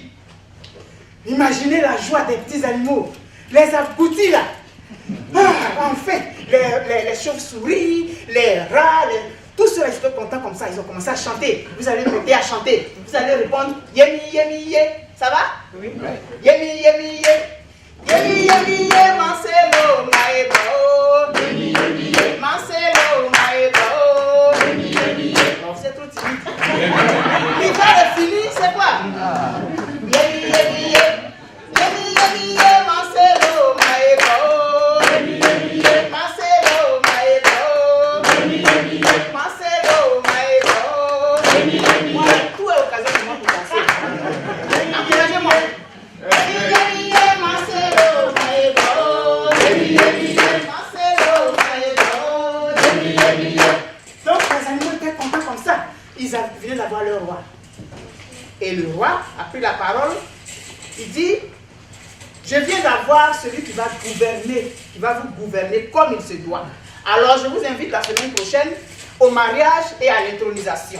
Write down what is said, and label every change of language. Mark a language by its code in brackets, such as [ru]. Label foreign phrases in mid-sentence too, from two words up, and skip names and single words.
[fr] Imaginez la joie des petits animaux, les aboutis là. Ah, enfin, les chauves-souris, les rats, tous ceux-là, ils étaient contents comme ça, ils ont commencé à chanter. Vous allez m'aider à chanter. Vous allez répondre, yemi, yemi, yé. Ça va? Oui. Yemi, yemi, yé. Yemi, yemi, yé, Marcelo, maebo. Yemi, yemi, yé, Marcelo, maebo. Yemi, yemi, yé. Non, c'est trop timide. Il va finir, c'est quoi? Yemi, yemi, yé. Yemi, yemi, yé, Marcelo, maebo. Yemi, yemi, yé, Marcelo, maebo. Yemi, yemi, yé, Marcelo, maebo. Yemi, yemi, yé. Tout est occasion pour moi pour danser. Encouragez-moi. Yemi, yemi, yé, Marcelo, maebo. Yemi, yemi, yé, Marcelo, maebo. Yemi, yemi, yé. Donc les animaux étaient contents comme ça. Ils venaient d'avoir leur roi. Et le roi a pris la parole. Il dit, je viens d'avoir celui qui va gouverner, qui va vous gouverner comme il se doit. Alors je vous invite la semaine prochaine au mariage et à l'intronisation.